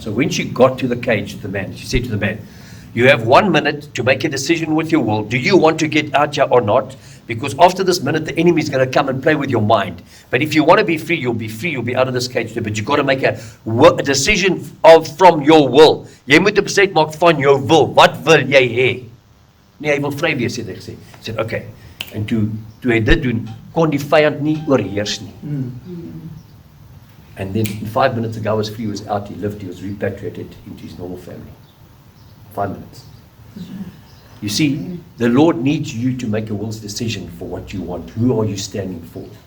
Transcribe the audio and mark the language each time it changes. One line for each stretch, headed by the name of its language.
English: So when she got to the cage, the man, she said to the man, you have 1 minute to make a decision with your will. Do you want to get out here or not? Because after this minute, the enemy is going to come and play with your mind. But if you want to be free, you'll be free. You'll be out of this cage too. But you've got to make a decision from your will.
Afrikaans: Jy moet 'n besluit maak van jou wil. Wat wil jy hê? Nee, hy wil vry wees, het hy gesê. Hy sê, okay. En toe hy dit doen, kon die vyand nie oorheers nie.
English: And then 5 minutes ago, was free, he was out, he lived, he was repatriated into his normal family. 5 minutes. You see, the Lord needs you to make a will decision for what you want. Who are you standing for?